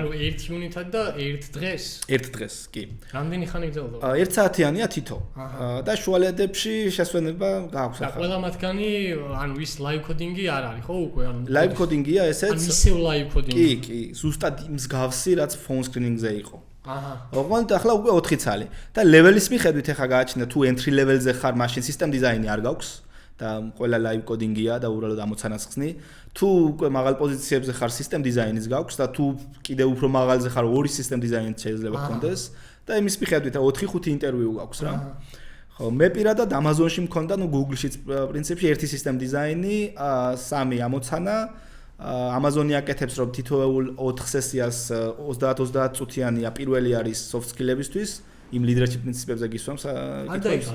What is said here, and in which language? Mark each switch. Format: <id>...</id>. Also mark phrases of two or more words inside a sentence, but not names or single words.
<ka>ანუ 1 იუნიტად და 1 დღეს? 1 დღეს, კი. რამდენი ხანი გრძელდება? 1 საათიანია თითო. და შუალედებში შესვენება გაქვს ახლა. და ყველა მათგანი, ანუ ის</ka> <en>live coding-</en> <ka>ი არ არის, ხო უკვე? ანუ</ka> <en>live coding-</en> <ka>ია ესეც. ანუ ისევ</ka> <en>live coding-</en> <ka>ი. კი, ზუსტად მსგავსი, რაც</ka> <en>phone screening-</en> <ka>ზე იყო. ოღონდ ახლა უკვე 4 წალი და level-ის მიხედვით ახლა გააჩნდა თუ</ka> <en>entry level-</en> <ka>ზე ხარ, მაშინ</ka> <en>system design-</en> <ka>ი არ გაქვს და ყველა</ka> <en>live coding-</en> <ka>ია და უბრალოდ ამოცანას ხსნი. თუ უკვე მაღალ პოზიციებზე ხარ,</ka> <en>system design-</en> <ka>ის გაქვს და თუ კიდე უფრო მაღალზე ხარ, 2</ka> <en>system design-</en> <ka>ი შეიძლება გქონდეს და იმის მიხედვით 4-5 ინტერვიუ გაქვს რა. ხო, მე პირადად Amazon-ში მქონდა, Google-შიც პრინციპში 1</ka> <en>system design-</en> <ka>ი, 3 ამოცანა Amazon-ი აკეთებს რომ თითოეულ 4 სესიას 30-30 წუთიანია, პირველი არის</ka> <en>soft skill-</en> <ka>ებისთვის, იმ leadership პრინციპებზე გისვამს კითხვებს.</ka>